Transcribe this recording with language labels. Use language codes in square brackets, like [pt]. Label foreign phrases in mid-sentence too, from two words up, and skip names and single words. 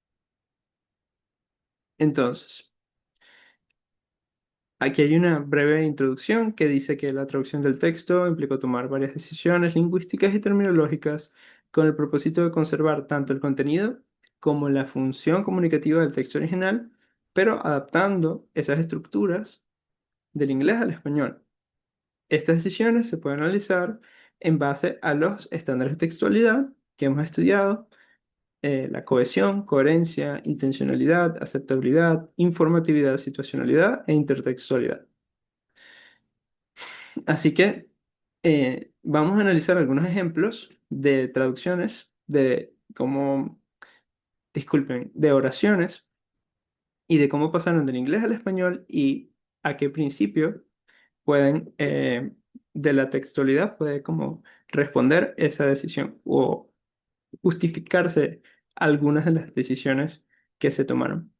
[es] Entonces, aquí hay una breve introducción que dice que la traducción del texto implicó tomar varias decisiones lingüísticas y terminológicas con el propósito de conservar tanto el contenido como la función comunicativa del texto original, pero adaptando esas estructuras del inglés al español. Estas decisiones se pueden analizar en base a los estándares de textualidad que hemos estudiado, la cohesión, coherencia, intencionalidad, aceptabilidad, informatividad, situacionalidad e intertextualidad. Así que vamos a analizar algunos ejemplos de traducciones de cómo, disculpen, de oraciones y de cómo pasaron del inglés al español y a qué principio pueden, de la textualidad, puede como responder esa decisión o justificarse algunas de las decisiones que se tomaron.